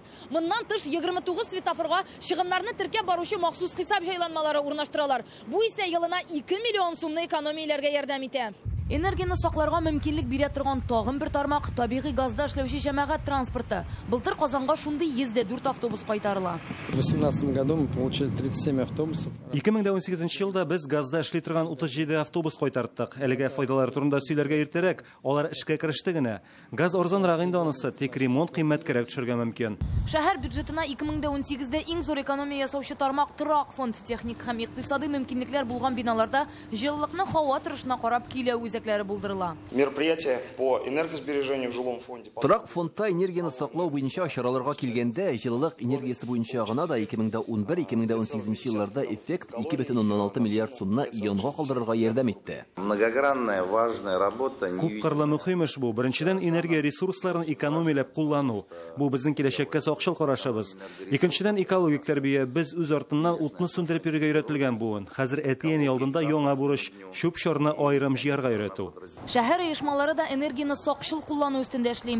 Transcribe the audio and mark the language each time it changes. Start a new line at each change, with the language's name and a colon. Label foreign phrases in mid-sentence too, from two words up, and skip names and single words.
Tatar: Моннан тыш 29 светофорга чыгымнарны теркәп баручы махсус хисап җайланмалары урнаштыралар. Бу исә елына 2 миллион сумны экономияләргә ярдәм итә. Энергияны сакларга мөмкинлек бирә торган тагын бер тармак табигый газда эшләүче җәмәгать транспорты. Былтыр Казанга шундый 104 автобус кайтарыла.
Russian: В 2018 году мы получили 37 автобусов.
Tatar: 2018 елда без газда эшли торган 37 автобус кайтарттык. Әлегә файдалары турында сөйләргә иртәрәк, алар эшкә кереште генә. Газ арзанрак инде анысы, тик ремонт кыйммәткәрәк төшергә мөмкин. Шәһәр бюджетына 2018дә иң зур экономия ясаучы тармак торак фонд, техник һәм икътисади мөмкинлекләр булган биналарда җылылыкны һава торышына карап килә
Russian: Мероприятие по энергосбережению в жилом фонде.
Tatar: Торак фондта энергияны саклау буенча чараларга килгәндә, җылылык энергиясе буенча гына да 2011-2018 елларда эффект 2,16 миллиард сумны янга калдырырга ярдәм итте.
Russian: Многогранная, важная работа.
Tatar: Күп кырлы мөһим эш бу. Беренчедән энергия ресурсларын экономияләп куллану. Бу безнең киләчәккә сакчыл карашыбыз. Икенчедән экологик тәрбия. Без үз артыннан утны сүндереп йөрергә өйрәтелгән буын. Хәзер әти-әни алдында яңа бурыч, чүп-чарны аерым җыярга өйрәтү. Шәһәр оешмалары да энергияны сакчыл куллану үстендә эшли.